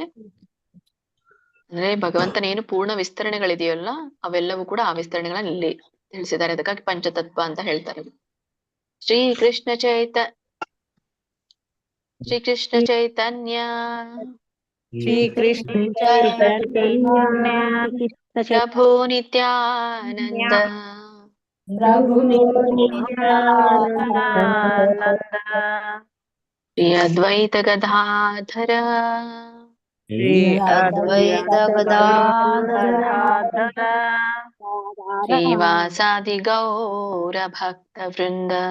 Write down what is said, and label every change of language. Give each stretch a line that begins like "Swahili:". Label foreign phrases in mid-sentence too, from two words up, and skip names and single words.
Kannada: ಅಂದ್ರೆ ಭಗವಂತನ ಏನು ಪೂರ್ಣ ವಿಸ್ತರಣೆಗಳಿದೆಯಲ್ಲ ಅವೆಲ್ಲವೂ ಕೂಡ ಆ ವಿಸ್ತರಣೆಗಳನ್ನ ಇಲ್ಲಿ ತಿಳಿಸಿದ್ದಾರೆ. ಅದಕ್ಕಾಗಿ ಪಂಚತತ್ವ ಅಂತ ಹೇಳ್ತಾರೆ. ಶ್ರೀ ಕೃಷ್ಣ ಚೈತನ್ಯ ಪ್ರಭು ನಿತ್ಯಾನಂದ
Sanskrit: ಶ್ರೀ ಅದ್ವೈತ ಗದಾಧರ ಶ್ರೀವಾಸಾದಿ ಗೌರ ಭಕ್ತ ವೃಂದ